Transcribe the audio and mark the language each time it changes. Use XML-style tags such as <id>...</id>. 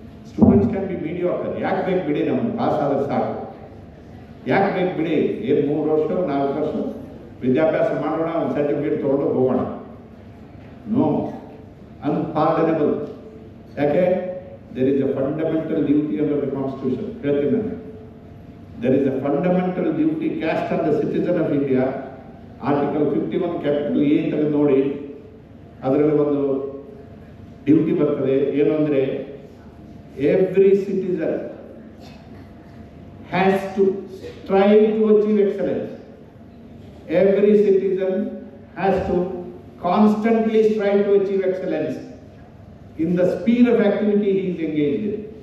<en>Students can be mediocre.</en> <kn>ಯಾಕೆ ಬೇಕು ಬಿಡಿ, ನಮ್ಗೆ ಪಾಸ್ ಆದ್ರೆ ಸಾಕು, ಯಾಕೆ ಬೇಕು ಬಿಡಿ, ಏನು 3 ವರ್ಷ 4 ವರ್ಷ ವಿದ್ಯಾಭ್ಯಾಸ ಮಾಡೋಣ, ಒಂದು ಸರ್ಟಿಫಿಕೇಟ್ ತೊಗೊಂಡು ಹೋಗೋಣ.</kn> <en>No, unpardonable. ಯಾಕೆ? There is a fundamental duty under the constitution.</en> <kn>ಹೇಳ್ತೀನಿ ನಾನು,</kn> <en>there is a fundamental duty cast on the citizen of India.</en> <kn>Article 51 capital A ತೆಗೆದು ನೋಡಿ, ಅದರಲ್ಲಿ ಒಂದು ಡ್ಯೂಟಿ ಬರ್ತದೆ. ಏನು ಅಂದರೆ,</kn> <en>Every citizen has to strive to achieve excellence. Every citizen has to constantly strive to achieve excellence in the sphere of activity he is engaged in.</en>